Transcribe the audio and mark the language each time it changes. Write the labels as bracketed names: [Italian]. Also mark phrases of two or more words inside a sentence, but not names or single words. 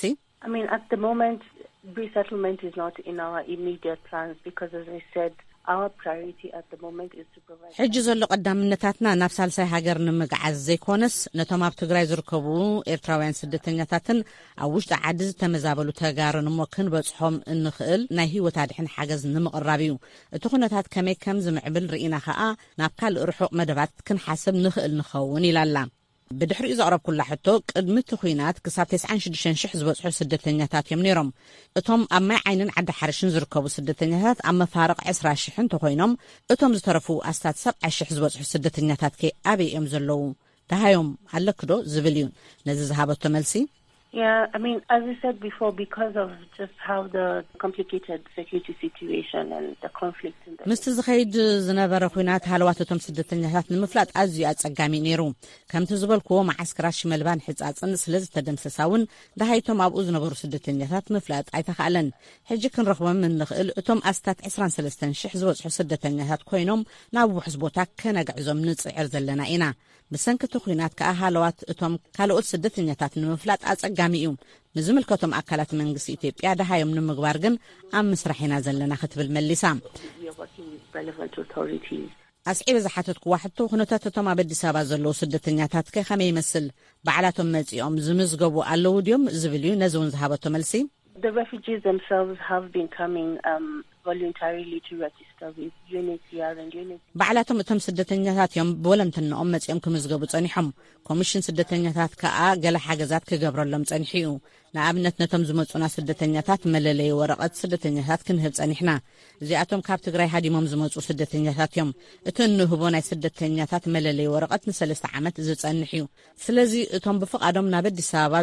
[English] I mean at the moment resettlement is not in our immediate plans because as I said our priority at the moment is to provide [Tigrinya] ሕጂ ዘሎ ቀዳምነታትና ናብ ሳልሳይ ሃገር ንምግዓዝ ዘይኮነስ ነቶም ኣብ ትግራይ ዝርከቡ ኤርትራውያን ስደተኛታትን ኣብ ውሽጢ ዓዲ ዝተመዛበሉ ተጋሩን እሞ ክንበጽሖም እንኽእል ናይ ህይወት ኣድሕን ሓገዝ ንምቕራብ እዩ እቲ ኩነታት ከመይ ከም ዝምዕብል ርኢና ከዓ ናብ ካልእ ርሑቕ መደባት ክንሓስብ ንኽእል ንኸውን ኢላላ ብድሕሪኡ ዘቕረብኩላ ሕቶ ቅድሚ እቲ ኩናት ክሳብ 96,000 ዝበጽሑ ስደተኛታት እዮም ነይሮም እቶም ኣብ ማይ ዓይንን ዓዲ ሓርሽን ዝርከቡ ስደተኛታት ኣብ መፋረቕ 20,000 እንተኾይኖም እቶም ዝተረፉ ኣስታት 70,000 ዝበጽሑ ስደተኛታት ከ ኣበይ እዮም ዘለዉ ደሃዮም ኣለክዶ ዝብል እዩ ነዚ ዝሃበቶ መልሲ [English] Yeah, I mean, as I said before, because of just how the complicated security situation and the conflict in the... Mr. [Tigrinya] Zaid ዝነበረ ኩናት ሃለዋትቶም ስደተኛታት ንምፍላጥ ኣዝዩ ኣጸጋሚ ነይሩ ከምቲ ዝበልክዎ ማዓስከራት ሽመልባን ሕጻጽን ስለ ዝተደምሰሳውን ደሃይቶም ኣብኡ ዝነበሩ ስደተኛታት ምፍላጥ ኣይተኻእለን ሕጂ ክንረኽቦም እንኽእል እቶም ኣስታት 23,000 ዝበጽሑ ስደተኛታት ኮይኖም ናብ ውሕስ ቦታ ከነግዕዞም ንጽዕር ዘለና ኢና ብሰንኪቲ ኩናት ከዓ ሃለዋት እቶም ካልኦት ስደተኛታት ንምፍላጥ ኣጸጋሚ እዩ ንዝምልከቶም ኣካላት መንግስቲ ኢትዮጵያ ደሃዮም ንምግባር ግን ኣብ ምስራሕ ኢና ዘለና ክትብል መሊሳ ኣስዒበ ዝሓተት ክዋሕቶ ኩነታት እቶም ኣብ ኣዲስ አበባ ዘለዉ ስደተኛታት ከመይ ይመስል በዓላቶም መጺኦም ዝምዝገቡ ኣለዉ ድዮም ዝብል እዩ ነዚ እውን ዝሃበቶ መልሲ [English] The refugees themselves have been coming voluntarily to register with UNHCR and UNHCR. [Tigrinya] بعلاتهم እቶም ስደተኛታት እዮም ብወለንተነኦም መጽኦም ክምዝገቡ ጸኒሖም ኮሚሽን ስደተኛታት ከዓ ገለ ሓገዛት ክገብረሎም ጸኒሑ ንኣብነት ነቶም ዝመጹና ስደተኛታት መለለይ ወረቐት ስደተኛታት ክንህብ ጸኒሕና እዚኣቶም ካብ ትግራይ ሃዲሞም ዝመጹ ስደተኛታት እዮም እቲ እንህቦ ናይ ስደተኛታት መለለይ ወረቐት ን3 ዓመት ዝጸንሕ እዩ ስለዚ እቶም ብፍቓዶም ናብ ኣዲስ አበባ